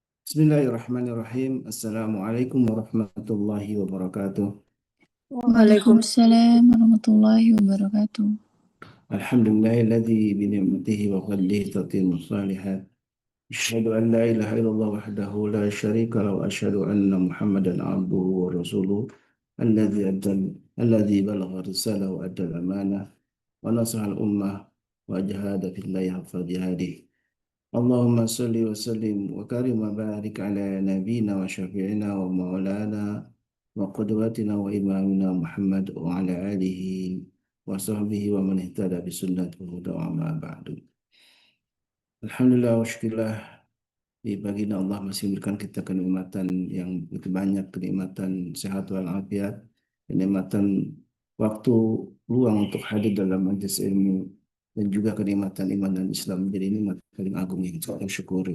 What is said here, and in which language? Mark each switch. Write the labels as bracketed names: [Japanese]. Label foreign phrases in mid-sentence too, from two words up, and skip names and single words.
[Arabic] بسم الله الرحمن الرحيم. السلام عليكم ورحمة الله وبركاته. وعليكم السلام ورحمة الله وبركاته. الحمد لله الذي بنعمته وفضله تتم الصالحات. أشهد أن لا إله إلا الله وحده لا شريك له وأشهد أن محمدا عبده ورسوله الذي بلغ الرسالة وأدى الأمانة ونصح الأمة وجاهد في الله حق جهاده. اللهم صل وسلم وكرم وبارك على نبينا وشفيعنا ومولانا وقدوتنا وإمامنا محمد وعلى آله وصحبه ومن اهتدى بسنته وما بعد. الحمد لله والشكر لله [Indonesian] di pagi ini Allah masih memberikan kita kenikmatan yang begitu banyak, kenikmatan sehat walafiat, kenikmatan waktu luang untuk hadir dalam majelis ilmu dan juga kenikmatan iman dan Islam menjadi nikmat paling agung yang kita syukuri.